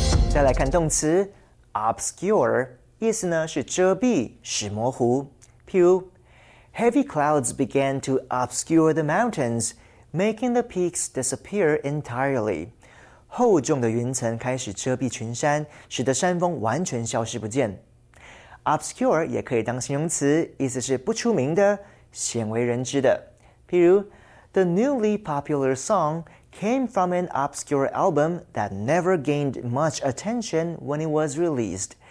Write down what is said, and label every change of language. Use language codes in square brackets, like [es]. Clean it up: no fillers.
[zh] 再来看动词 obscure 意思呢是遮蔽、使模糊。 [en] 譬如 heavy clouds began to obscure the mountains, making the peaks disappear entirely. [zh] 厚重的云层开始遮蔽群山，使得山峰完全消失不见。 [en] obscure [zh] 也可以当形容词，意思是不出名的、鲜为人知的。譬如 [en] the newly popular song came from an obscure album that never gained much attention when it was released.